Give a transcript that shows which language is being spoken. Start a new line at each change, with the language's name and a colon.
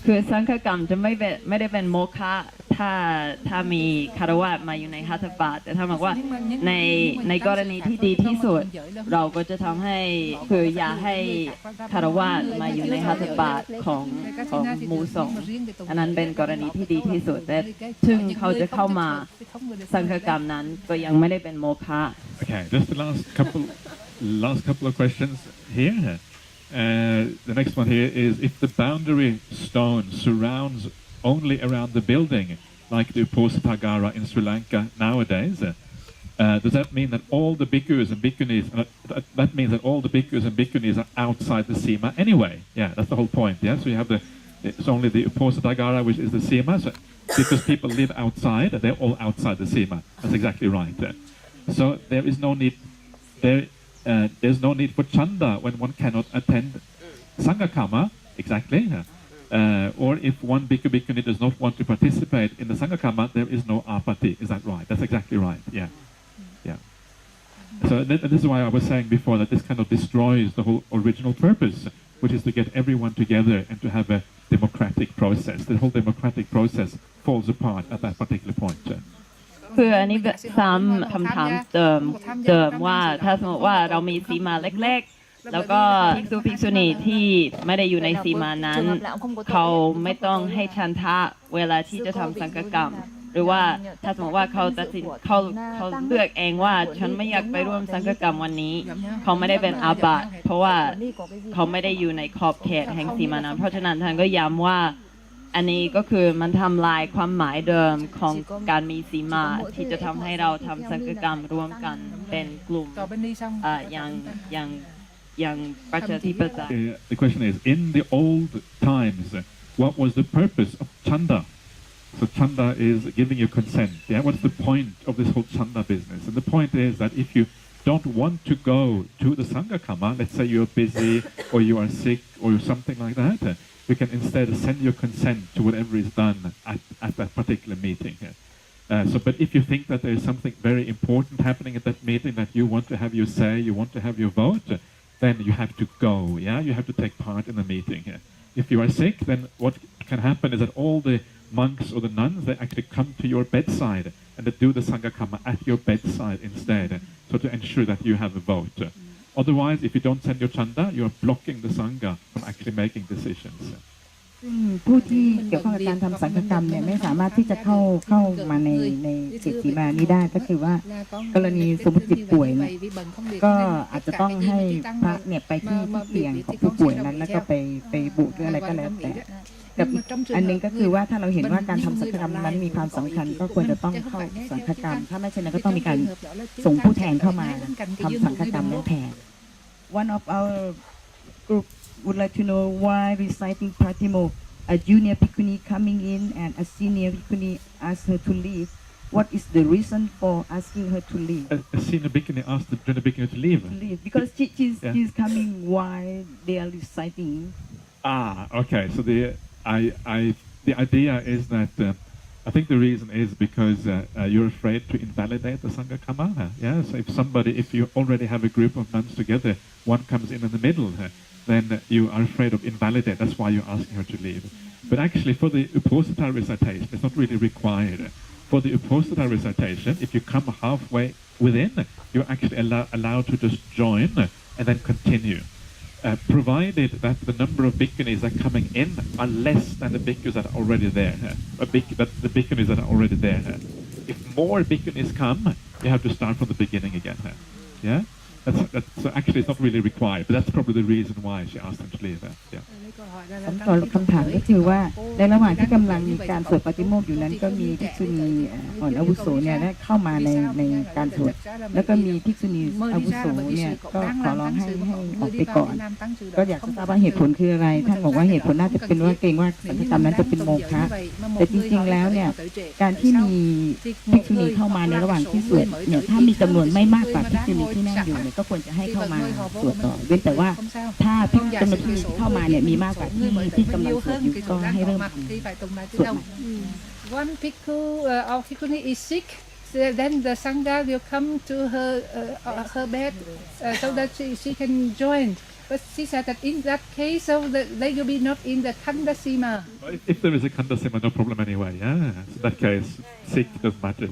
Thai: คือสังฆกรรมจะไม่ได้เป็นโมฆะถ้ามีคฤหัสถ์มาอยู่ในหัตถบาทแต่ถ้าบอกว่าในกรณีที่ดีที่สุดเราก็จะทำให้คืออย่าให้คฤหัสถ์มาอยู่ในหัตถบาทของหมู่สงฆ์อันนั้นเป็นกรณีที่ดีที่สุดแต่ถึงเขาจะเข้ามาสังฆกรรมนั้นก็ยังไม่ได้เป็นโมฆะ
English: Okay, just the last couple of questions here. The next one here is, if the boundary stone surrounds only around the building, like the Uposathagāra in Sri Lanka nowadays, does that mean that all the bhikkhus and bhikkhunis, that means that all the bhikkhus and bhikkhunis are outside the Simā anyway? Yeah, that's the whole point. Yeah, so you have it's only the Uposathagāra which is the Simā, so because people live outside, they're all outside the Simā. That's exactly right. So there is no need. There's no need for chanda when one cannot attend Sanghakama, exactly. Or if one bhikkhu bhikkhuni does not want to participate in the Sanghakama, there is no apati. Is that right? That's exactly right. Yeah. Yeah. So this is why I was saying before that this kind of destroys the whole original purpose, which is to get everyone together and to have a democratic process. The whole democratic process falls apart at that particular point.
Thai: คืออันนี้ซ้ำคำถามเดิมว่าถ้าสมมติว่าเรามีสีมาเล็กๆแล้วก็ภิกษุภิกษุณีที่ไม่ได้อยู่ในสีมานั้นเขาไม่ต้องให้ฉันทะเวลาที่จะทำสังฆกรรมหรือว่าถ้าสมมติว่าเขาตัดสินเขาเลือกเองว่าฉันไม่อยากไปร่วมสังฆกรรมวันนี้เขาไม่ได้เป็นอาบัติเพราะว่า เขาไม่ได้อยู่ในขอบเขตแห่งสีมานั้นเพราะฉะนั้นท่านก็ย้ำว่าอันนี้ก็คือมันทำลายความหมายเดิมของการมีสีมาที่จะทำให้เราทำสังฆกรรมร่วมกันเป็นกลุ่มอย่างประชาธิปไตย
English: The question is, in the old times, what was the purpose of chanda? So chanda is giving you consent. Yeah, what's the point of this whole chanda business? And the point is that if you don't want to go to the Sanghakama, let's say you're busy or you are sick or something like that, you can instead send your consent to whatever is done at that particular meeting. But if you think that there is something very important happening at that meeting, that you want to have your say, you want to have your vote, then you have to go. Yeah, you have to take part in the meeting. If you are sick, then what can happen is that all the monks or the nuns, they actually come to your bedside and they do the Sanghakama at your bedside instead, so to ensure that you have a vote. Otherwise, if you don't send your chanda, you are blocking the Sangha from actually making decisions.
Thai: ผู้ที่เกี่ยวข้องกับการทำสังฆกรรมเนี่ยไม่สามารถที่จะเข้ามาในเขตสีมานี้ได้ก็คือว่ากรณีสมมติป่วยเนี่ย ก็อาจจะต้องให้พระเนี่ยไปที่เตียงของผู้ป่วยนั้นแล้วก็ไปบุหรืออะไรก็แล้วแต่กับอันนึงก็คือว่าถ้าเราเห็นว่าการทำสังฆกรรมนั้นมีความสำคัญก็ควรจะต้องเข้าสังฆกรรมถ้าไม่เช่นนั้นก็ต้องมีการส่งผู้แทนเข้ามาทำสังฆกรรมนั้นแทน
English: One of our group would like to know why reciting Pratimo, a junior bhikkhuni coming in and a senior bhikkhuni asked her to leave. what is the reason for asking her to leave? A senior bhikkhuni asked the junior bhikkhuni to leave. Because Yeah. she's coming while they are reciting. Okay. So the idea is that I think the reason is because you're afraid to invalidate the sangha karma. Yeah. So if you already have a group of nuns together, one comes in the middle, then you are afraid of invalidate. That's why you're asking her to leave. But actually, for the Uposathagāra recitation, it's not really required. For the Uposathagāra recitation, if you come halfway within, you're actually allowed to just join and then continue. Provided that the number of bhikkhunis that are coming in are less than the bhikkhus that are already there, the bhikkhunis that are already there. If more bhikkhunis come, you have to start from the beginning again. Yeah, so actually it's not really required, but that's probably the reason why she asked them to leave. Yeah.
Thai: คำถามก็คือว่าในระหว่างที่กำลังมีการสวดปาฏิโมกข์อยู่นั้นก็มีภิกษุณีอ่อนอาวุโสเนี่ยได้เข้ามาในการสวดแล้วก็มีภิกษุณีอาวุโสเนี่ยก็ขอร้องให้ออกไปก่อนก็อยากจะทราบว่าเหตุผลคืออะไรท่านบอกว่าเหตุผลน่าจะเป็นว่าเกรงว่าสังฆกรรมนั้นจะเป็นโมฆะแต่จริงๆแล้วเนี่ยการที่มี ภิกษุณีเข้ามาในระหว่างที่สวดเนี่ยถ้ามีจำนวนไม่มากกว่าภิกษุณีที่นั่งอยู่เนี่ยก็ควรจะให้เข้ามาสวดต่อเว้นแต่ว่าถ้าจำนวนที่เข้ามาเนี่ยมีมากกว่าที่กำลังสวดอยู่ก็ให้เริ่มสวด
English: One bhikkhu or bhikkhuni is sick, then the sangha will come to her bed so that she can join. But she said that in that case, so they will be not in the Khandasimā. If there is a Khandasimā, no problem anyway. Yeah. So in that case, sick doesn't matter.